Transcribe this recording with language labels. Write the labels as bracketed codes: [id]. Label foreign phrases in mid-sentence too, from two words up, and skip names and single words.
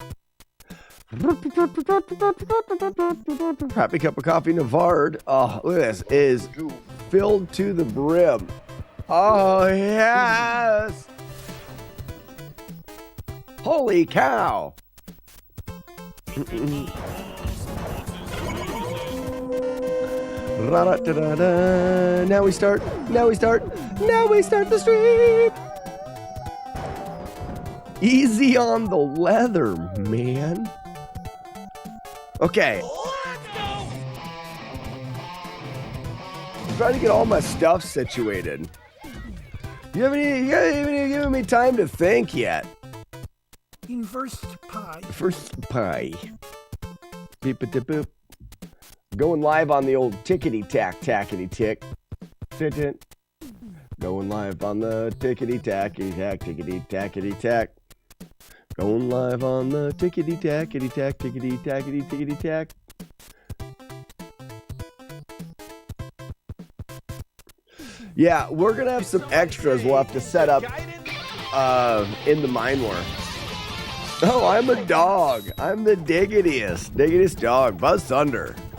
[en] Happy cup of coffee, Navard. Oh, look at this. Is filled to the brim. Oh, yes. Holy cow. Ra-da-da-da-da. Now we start the stream. Easy on the leather, man. Okay. I'm trying to get all my stuff situated. You haven't even given me time to think yet. In first pie. First pie. Beep-a-dip-boop. Going live on the old tickety-tack, tackety-tick. Sit-it. Going live on the tickety-tackety-tack, tickety-tackety-tack. Going live on the tickety-tackety-tack, tickety-tackety-tickety-tack. Yeah, we're gonna have some extras we'll have to set up in the mine war. Oh, I'm a dog. I'm the diggitiest dog. Buzz Thunder.